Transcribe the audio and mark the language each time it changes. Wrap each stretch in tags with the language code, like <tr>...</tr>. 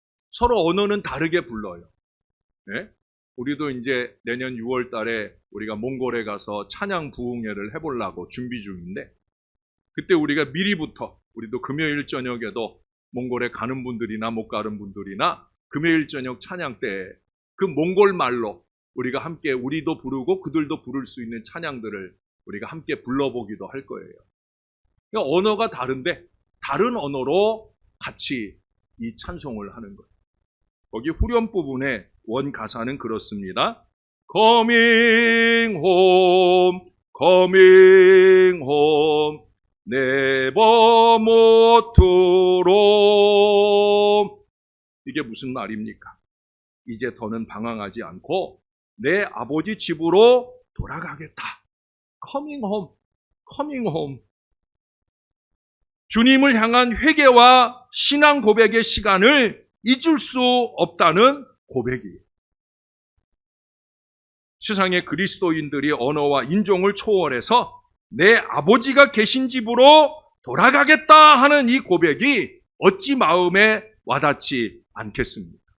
<ko>서로 언어는 다르게 불러요. 네? 우리도 이제 내년 6월 달에 우리가 몽골에 가서 찬양 부흥회를 해보려고 준비 중인데, 그때 우리가 미리부터 우리도 금요일 저녁에도 몽골에 가는 분들이나 못 가는 분들이나 금요일 저녁 찬양 때 그 몽골 말로 우리가 함께 우리도 부르고 그들도 부를 수 있는 찬양들을 우리가 함께 불러보기도 할 거예요. 그러니까 언어가 다른데 다른 언어로 같이 이 찬송을 하는 거예요. 거기 후렴 부분에 원 가사는 그렇습니다.</ko> <en>coming home, coming home, never more to roam.</en> <ko>이게 무슨 말입니까? 이제 더는 방황하지 않고 내 아버지 집으로 돌아가겠다.</ko> <en>coming home, coming home.</en> <ko>주님을 향한 회개와 신앙 고백의 시간을 잊을 수 없다는 고백이에요. 세상의 그리스도인들이 언어와 인종을 초월해서 내 아버지가 계신 집으로 돌아가겠다 하는 이 고백이 어찌 마음에 와닿지 않겠습니까?</ko>